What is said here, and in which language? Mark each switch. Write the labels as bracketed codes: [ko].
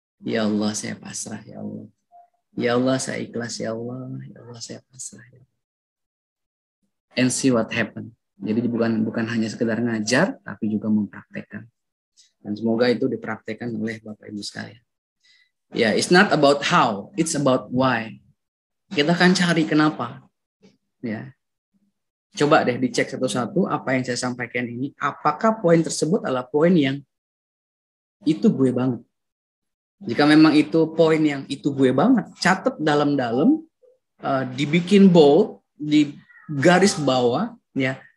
[id] Ya Allah, saya pasrah ya Allah. Ya Allah, saya ikhlas ya Allah. Ya Allah, saya pasrah ya Allah. [en] And see what happen. [id] Jadi bukan hanya sekedar ngajar, tapi juga mempraktekkan. Dan semoga itu dipraktekkan oleh Bapak Ibu sekalian. [en] Ya, it's not about how, it's about why. [id] Kita akan cari kenapa. Ya. Coba deh dicek satu-satu apa yang saya sampaikan ini. Apakah poin tersebut adalah poin yang itu gue banget. Jika memang itu poin yang itu gue banget, catat dalam-dalam, dibikin bold, di garis bawah, ya.